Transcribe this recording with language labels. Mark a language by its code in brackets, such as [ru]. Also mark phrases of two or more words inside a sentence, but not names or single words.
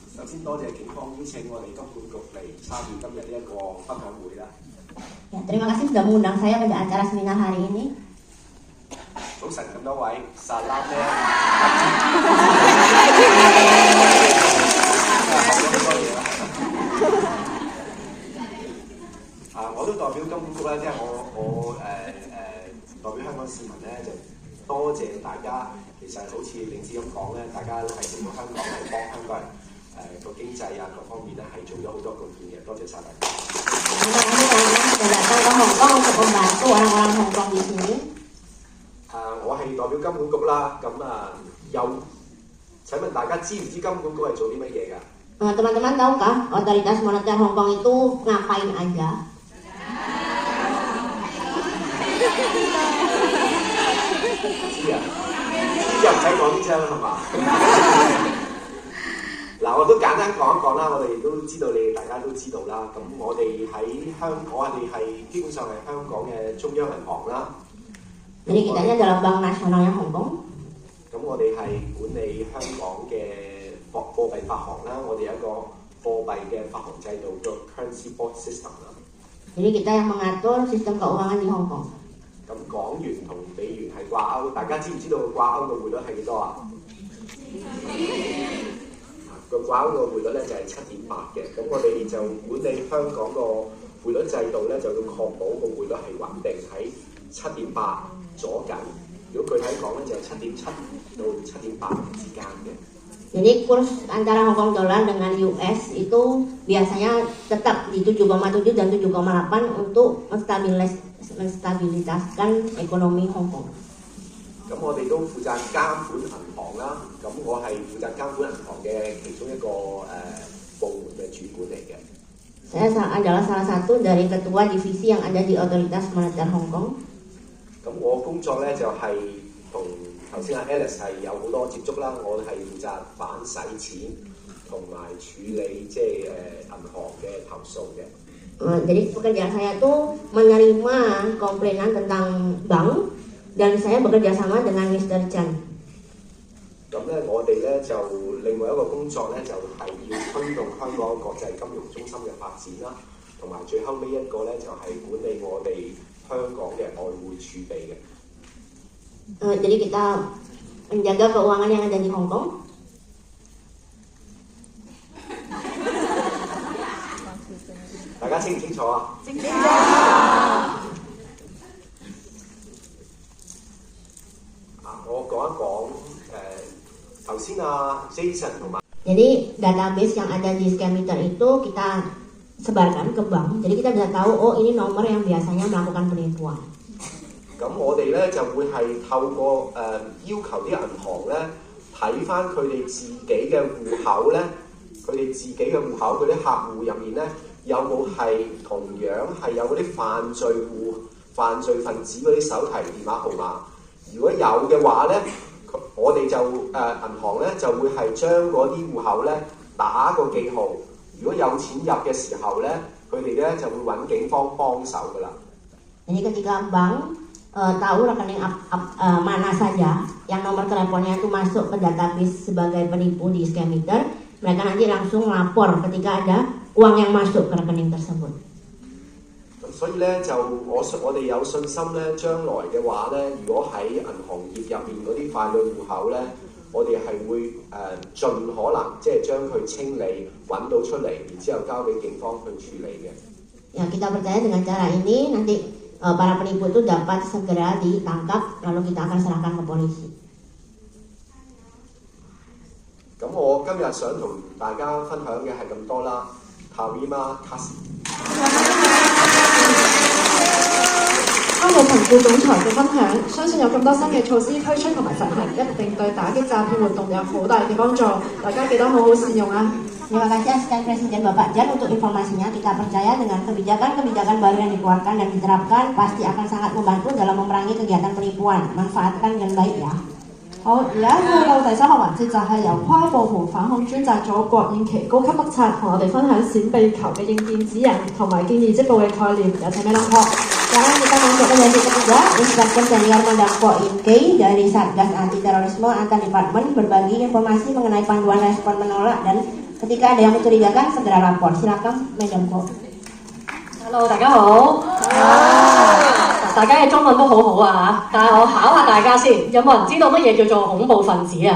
[yue] 先多謝警方邀請我哋金管局嚟參與今日呢一個分享會啦。 [id] Ya, terima kasih sudah mengundang saya pada acara seminar hari ini. [yue] 早晨咁多位，沙拉咧，學咗好多嘢啦。我都代表金管局咧，即係我代表香港市民咧，就多謝大家。其實好似領事咁講咧，大家係嚟到香港係幫香港人個經濟啊各方面咧係做咗好多貢獻嘅，多謝晒大家。 [id] Terima kasih teman-teman sudah datang ke Hong Kong untuk membantu orang-orang Hong Kong di sini. [yue] 我係代表金管局啦，咁請問大家知唔知金管局係做啲乜嘢㗎 [id] ？Teman-teman tahukah otoritas moneter Hong Kong itu ngapain aja? [yue] 知啊，知又唔使講啲聲係嘛？嗱，我都簡單講一講啦，我哋都知道大家都知道啦。咁我哋係基本上係香港嘅中央銀行啦。 [id] Jadi kita ini adalah Bank Nasionalnya Hong Kong. [yue] 咁我哋係管理香港嘅貨幣發行啦，我哋有一個貨幣嘅發行制度叫 [en] Currency Board System [yue] 啦。 [id] Jadi kita yang mengatur sistem keuangan di Hong Kong. [yue] 咁港元同美元係掛鈎，大家知唔知道掛鈎嘅匯率係幾多啊？個掛鈎個匯率咧就係7.8嘅，咁我哋就管理香港個匯率制度咧，就要確保個匯率係穩定喺7.8左緊。如果具體講咧，就係7.7到7.8之間嘅。 [id] Jadi kurs antara Hong Kong dollar dengan US itu biasanya tetap di 7,7 dan 7,8 untuk menstabilitaskan ekonomi Hong Kong. [yue] 咁我哋都負責監管銀行啦，咁我係負責監管銀行嘅其中一個部門嘅主管嚟嘅。 [id] Saya adalah salah satu dari ketua divisi yang ada di Otoritas Moneter Hong Kong. [yue] 咁我工作咧就係同頭先阿 Alice 係有好多接觸啦，我係負責反洗錢同埋處理即係銀行嘅投訴嘅。 [id] Jadi pekerjaan saya itu menerima komplainan tentang bank dan saya bekerja sama dengan Mr. Chan. [yue] 咁咧，我哋咧就另外一個工作咧就係要推動香港國際金融中心嘅發展啦，同埋最後尾一個咧就係管理我哋香港嘅外匯儲備嘅。 [id] Jadi kita menjaga keuangan yang ada di Hong Kong. [yue] 大家清唔清楚啊？清楚。我講一講頭先Jason 同埋。 [id] Jadi database yang ada di Scammeter itu kita sebarkan ke bank. Jadi kita bisa tahu oh ini nomor yang biasanya melakukan penipuan. [yue] 咁我哋咧就會係透過要求啲銀行咧睇翻佢哋自己嘅戶口咧，佢哋自己嘅戶口佢啲客戶入面咧有冇係同樣係有嗰啲犯罪分子嗰啲手提電話號碼？如果有嘅話咧，我哋就銀行咧就會係將嗰啲戶口咧打個記號。如果有錢入嘅時候咧，佢哋咧就會揾警方幫手噶啦。 [id] Jadi ketika bank tahu rekening mana saja yang nomor teleponnya itu masuk ke database sebagai penipu di Scammeter, mereka nanti langsung lapor ketika ada uang yang masuk ke rekening tersebut. [yue] 所以咧就我哋有信心咧，將來嘅話咧，如果喺銀行業入面嗰啲傀儡戶口咧，我哋係會盡可能即係將佢清理揾到出嚟，然之後交俾警方去處理嘅。 [id] Ya kita percaya dengan cara ini nanti para penipu itu dapat segera ditangkap lalu kita akan serahkan ke polisi. [yue] 咁我今日想同大家分享嘅係咁多啦。 [id] Tarima Kasi。 [yue] 多謝陳副總裁嘅分享，相信有咁多新嘅措施推出同埋實行，一定對打擊詐騙活動有好大嘅幫助。大家記得好好善用啊 ！Terima [id] kasih sekali Presiden Bapak Jan untuk informasinya. Kita percaya dengan kebijakan-kebijakan baru yang dikeluarkan dan diterapkan pasti akan sangat membantu dalam memerangi kegiatan penipuan. Manfaatkan dengan baik ya. [yue] 好，而家去到第三個環節就係由跨部門反恐專責組郭燕琪高級督察同我哋分享閃避球嘅應變指引同埋建議積報嘅概念，有請咩同學 ？ [id] Sekarang kita masuk ke sesi ketiga, Inspektur Senior Mandako Inke dari Satgas Anti Terorisme Antar Departemen berbagi informasi mengenai panduan respon menolak dan Ketika ada yang mencurigakan segera lapor. Silakan Madam Ko. [yue] Hello， 大家好。大家嘅中文都好好啊嚇，但係我考下大家先，有冇人知道乜嘢叫做恐怖分子啊？